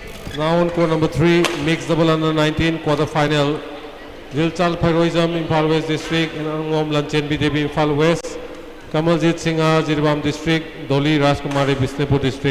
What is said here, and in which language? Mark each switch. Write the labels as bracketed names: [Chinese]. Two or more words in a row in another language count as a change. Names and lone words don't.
[English] Now on court number 3, mixed double under 19 quarter-final. Dilchal Heroism, Imphal West District, and Angom Lanchen BJP, Imphal West. Kamaljeet Singha, Jirbam District, Dolly Rajkumari, Bishnupur District.